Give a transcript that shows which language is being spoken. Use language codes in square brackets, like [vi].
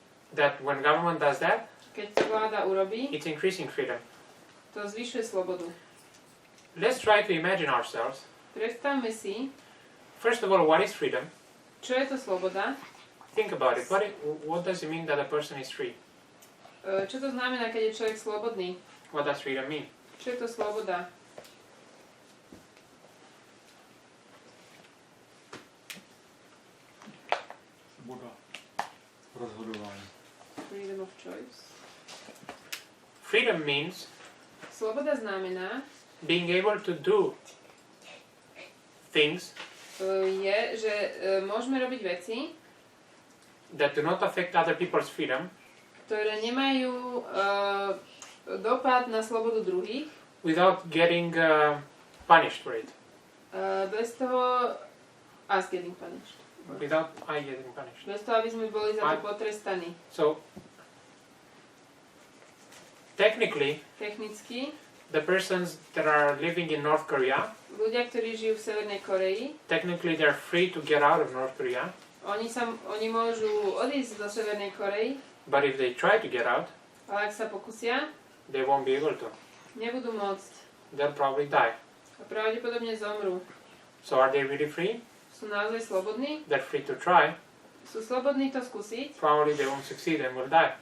[en] That when government does that, [sk] Keď to vláda urobí, [en] it's increasing freedom. [sk] to zvyšuje slobodu. [en] Let's try to imagine ourselves. [sk] Predstavme si, [en] First of all, what is freedom? [sk] čo je to sloboda, [en] Think about it. What does it mean that a person is free? [sk] čo to znamená, keď je človek slobodný, [en] What does freedom mean? [sk] čo je to sloboda. [cs] Svoboda rozhodování. [en] Freedom of choice. Freedom means [sk] Sloboda znamená, [en] being able to do things [sk] je, že môžeme robiť veci, [en] that do not affect other people's freedom [sk] ktoré nemajú dopad na slobodu druhých, [en] without getting punished for it. [sk] Bez toho [en] us getting punished. Without I getting punished. [sk] Bez toho, aby sme boli za to potrestaní. [en] So, technically, [sk] Technicky, [en] the persons that are living in North Korea, [sk] ľudia, ktorí žijú v Severnej Koreji, [en] technically they're free to get out of North Korea, [sk] oni môžu odísť do Severnej Korei, [en] but if they try to get out, [sk] ale ak sa pokusia, [en] they won't be able to. [sk] nebudú môcť [en] They'll probably die. [sk] a pravdepodobne zomrú. [en] So are they really free? [sk] Sú naozaj slobodní? [en] They're free to try. [sk] Sú slobodní to skúsiť? [en] Probably they won't succeed and will die.